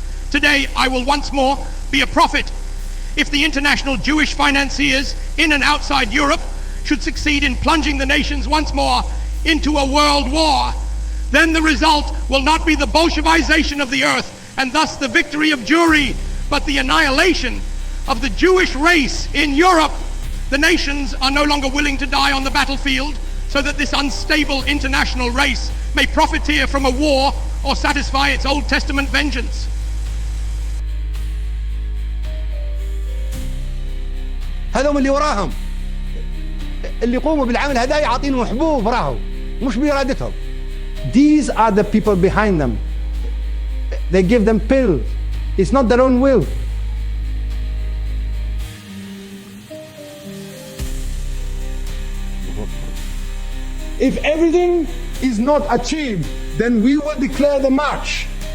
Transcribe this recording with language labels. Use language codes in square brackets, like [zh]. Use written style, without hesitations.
[en] Today I will once more be a prophet. If the international Jewish financiers in and outside Europe should succeed in plunging the nations once more into a world war, then the result will not be the Bolshevization of the earth and thus the victory of Jewry, but the annihilation of the Jewish race in Europe. The nations are no longer willing to die on the battlefield so that this unstable international race may profiteer from a war or satisfy its Old Testament vengeance. [ar] هذول اللي وراهم اللي يقوموا بالعمل هذا يعطينهم حبوب راهو مش بإرادتهم. [en] These are the people behind them. They give them pills. It's not their own will. If everything is not achieved, then we will declare the march.